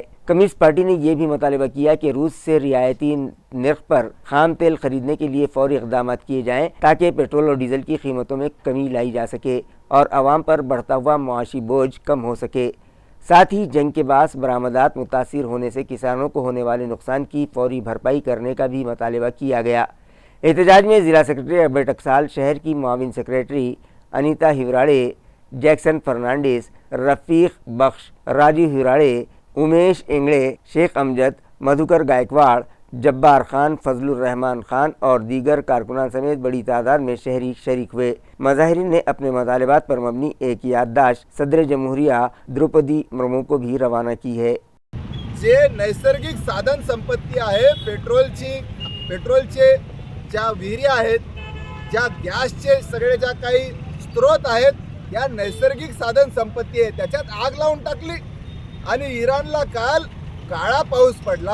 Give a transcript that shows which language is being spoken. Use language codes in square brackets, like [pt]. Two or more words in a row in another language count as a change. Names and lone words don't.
[ur] کمیونسٹ پارٹی نے یہ بھی مطالبہ کیا کہ روس سے رعایتی نرخ پر خام تیل خریدنے کے لیے فوری اقدامات کیے جائیں تاکہ پیٹرول اور ڈیزل کی قیمتوں میں کمی لائی جا سکے اور عوام پر بڑھتا ہوا معاشی بوجھ کم ہو سکے۔ ساتھ ہی جنگ کے باعث برآمدات متاثر ہونے سے کسانوں کو ہونے والے نقصان کی فوری بھرپائی کرنے کا بھی مطالبہ کیا گیا۔ احتجاج میں ضلع سیکرٹری ابے ٹکسال، شہر کی معاون سیکرٹری انیتا ہیوراڑے، جیکسن فرنانڈیز، رفیق بخش، راجو ہیوراڑے، امیش انگڑے، شیخ امجد، مدھوکر گائیکواڑ، جبار خان، فضل الرحمان خان اور دیگر کارکنان سمیت بڑی تعداد میں شہری شریک ہوئے۔ مظاہرین نے اپنے مطالبات پر مبنی ایک یادداشت صدر جمہوریہ دروپدی مرمو کو بھی روانہ کی ہے. [mr] जे नैसर्गिक साधन संपत्ती आहे, पेट्रोलचे ज्या विहिरी आहेत, ज्या गॅसचे सगळे ज्या काही स्रोत आहेत, या नैसर्गिक साधन संपत्ती आहे, त्याच्यात आग लावून टाकली आणि इराणला काल काळा पाऊस पडला।